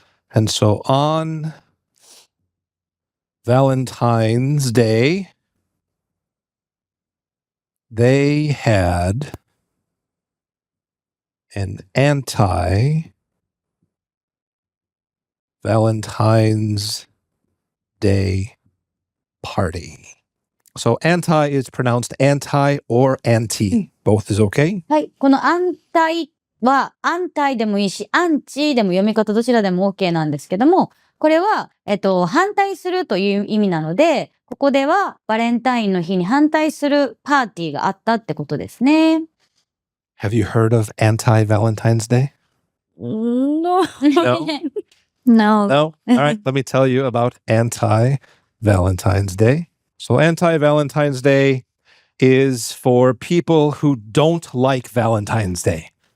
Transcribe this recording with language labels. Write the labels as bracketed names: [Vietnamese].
[English] And so on Valentine's Day, they had an anti-Valentine's Day party. So anti is pronounced anti or anti. Both is okay? [Japanese] はい。この安泰は、安泰でもいいし、アンチでも読み方どちらでも OK なんですけども、これは、反対するという意味なので、ここではバレンタインの日に反対するパーティーがあったってことですね。 [English] Have you heard of anti-Valentine's Day? No. No? No. No? All right, let me tell you about anti-Valentine's Day. So anti-Valentine's Day is for people who don't like Valentine's Day.